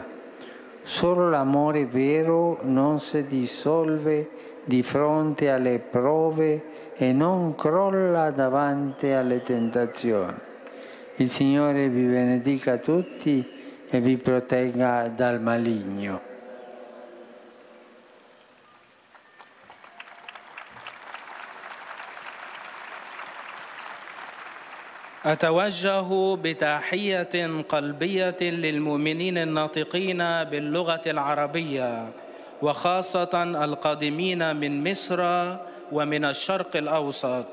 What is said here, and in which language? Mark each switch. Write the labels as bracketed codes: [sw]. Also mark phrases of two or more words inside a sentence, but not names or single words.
[it] Solo l'amore vero non si dissolve di fronte alle prove e non crolla davanti alle tentazioni. Il Signore vi benedica tutti e vi protegga dal maligno. [ar] أتوجه بتحية قلبية للمؤمنين الناطقين باللغة العربية وخاصة القادمين من مصر ومن الشرق الأوسط.